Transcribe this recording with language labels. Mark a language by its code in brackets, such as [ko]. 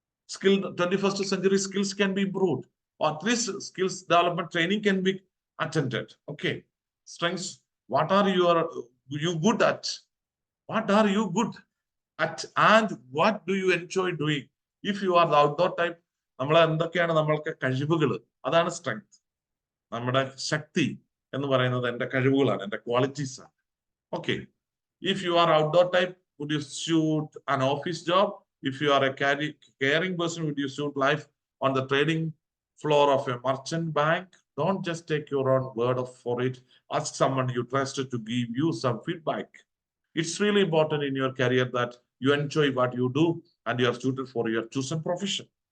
[en] 21st century skills can be improved, or at least skills development training can be attended. Okay. Strengths. What are you good at? What are you good at? And what do you enjoy doing? If you are the outdoor type, [ml] നമ്മളെ എന്തൊക്കെയാണ് നമ്മൾക്ക് കഴിവുകൾ, അതാണ് strength. നമ്മുടെ ശക്തി എന്ന് പറയുന്നത് എന്റെ കഴിവുകളാണ്, എന്റെ ക്വാളിറ്റീസ് ആണ്. [en] Okay, if you are outdoor type, would you suit an office job? If you are a caring person, would you suit life on the trading floor of a merchant bank? Don't just take your own word for it. Ask someone you trust to give you some feedback. It's really important in your career that you enjoy what you do and you are suited for your chosen profession.